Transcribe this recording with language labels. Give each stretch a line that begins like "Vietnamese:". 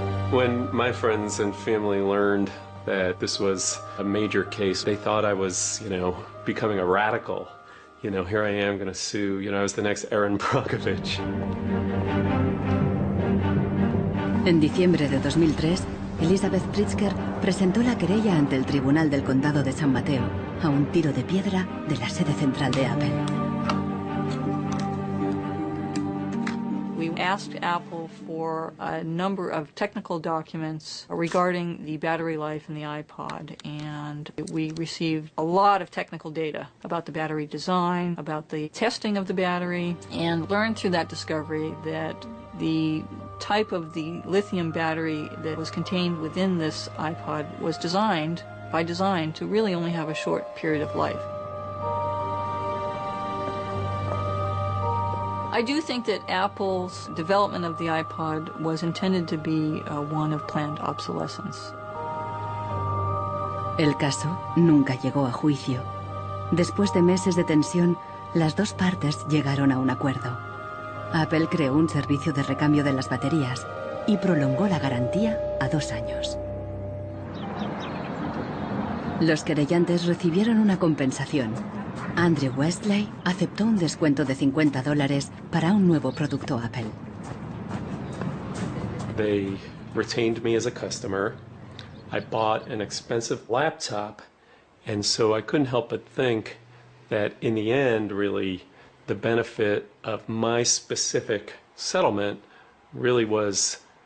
English: When my friends and family learned that this was a major case, they thought I was, becoming a radical. Here I am going to sue. I was the next Erin Brockovich.
Spanish: En diciembre de 2003, Elizabeth Pritzker presentó la querella ante el Tribunal del Condado de San Mateo, a un tiro de piedra de la sede central de Apple.
English: We asked Apple for a number of technical documents regarding the battery life in the iPod, and we received a lot of technical data about the battery design, about the testing of the battery, and learned through that discovery that the type of the lithium battery that was contained within this iPod was designed, by design, to really only have a short period of life. I do think that Apple's development of the iPod was intended to be one of planned obsolescence.
Spanish: El caso nunca llegó a juicio. Después de meses de tensión, las dos partes llegaron a un acuerdo. Apple creó un servicio de recambio de las baterías y prolongó la garantía a 2 años. Los querellantes recibieron una compensación. Andrew Westley aceptó un descuento de $50 para un nuevo producto Apple.
English: They retained me as a customer. I bought an expensive laptop, and so I couldn't help but think that in the end, really, the benefit of my specific settlement really was